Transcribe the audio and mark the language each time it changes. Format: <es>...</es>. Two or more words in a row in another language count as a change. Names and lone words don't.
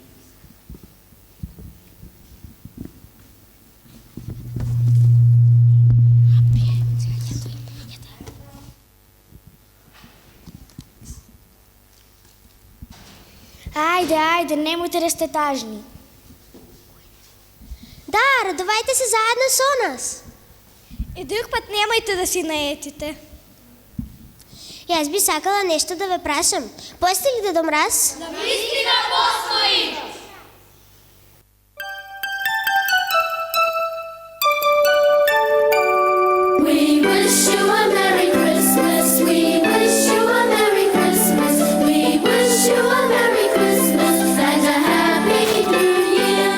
<mk>Ајде, немојте да сте тажни. Да, радовајте се заедно со нас. И друг пат немајте да си наетите. Јас би сакала нешто да ве прашам. Постои ли Дедо Мраз? Да вистина постои!</mk> <en>We wish you a Merry Christmas. We wish you a Merry Christmas. We wish you a Merry Christmas and a Happy New Year.</en>